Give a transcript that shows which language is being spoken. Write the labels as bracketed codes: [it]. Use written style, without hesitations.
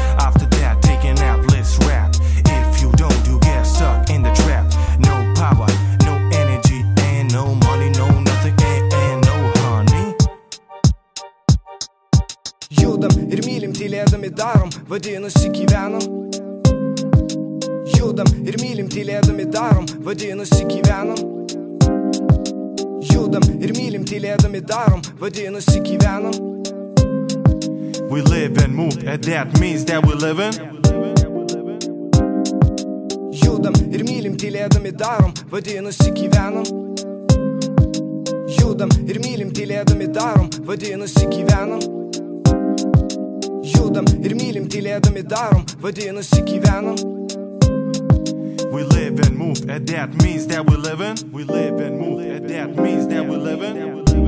[en] After that, taking out, let's rap. If you don't, you get stuck in the trap. No power, no energy, and no money, no nothing, and no honey. [lt] Judam ir mylim, tylėdami darom, vadinasi gyvenam. Judam ir mylim, tylėdami darom, vadinasi gyvenam. Judam ir mylim, tylėdami darom, vadinasi gyvenam. [en] We live and move, and that means that we're living. [lt] Judam ir mylim, tylėdami darom, vadinasi gyvenam. Judam ir mylim, tylėdami darom, vadinasi gyvenam. Judam ir mylim, tylėdami darom, vadinasi gyvenam. [en] We live and move, and that means that we're living. We live and move, and that means that we're living.